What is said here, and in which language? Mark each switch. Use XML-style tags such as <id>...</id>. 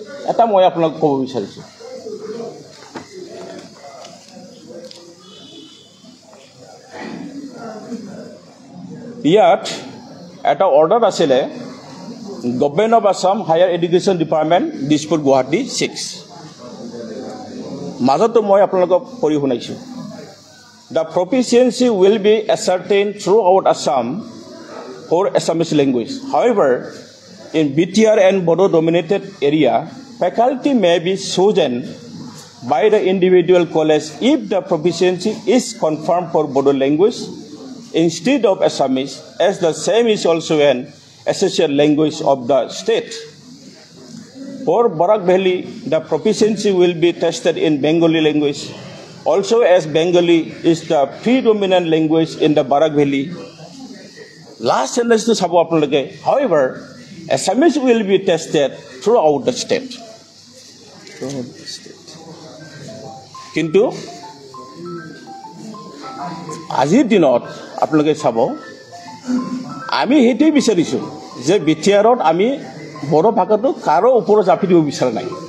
<as>এটা মই আপোনাক ক'ব বিচাৰিছোঁ ইয়াত এটা অৰ্ডাৰ আছিলে government of Assam higher education department Dispur Guwahati 6 মাজতো মই আপোনালোকক পঢ়ি শুনাইছোঁ</as> <en>The proficiency will be ascertained throughout Assam for Assamese language. However, in BTR and Bodo dominated area, faculty may be chosen by the individual college if the proficiency is confirmed for Bodo language instead of Assamese, as the same is also an essential language of the state. For Barak Valley, the proficiency will be tested in Bengali language. Also, as Bengali is the predominant language in the Barak Valley. Last sentence</en> <as>to sabo apnaloke.</as> <en>However, Assamese will be tested throughout the state.</en> <as>Kintu আজিৰ দিনত আপোনালোকে চাব আমি হেতু বিচাৰিছোঁ যে বিটিআৰত আমি বড়ো ভাষাটো কাৰো ওপৰত জাপি দিব বিচৰা নাই</as>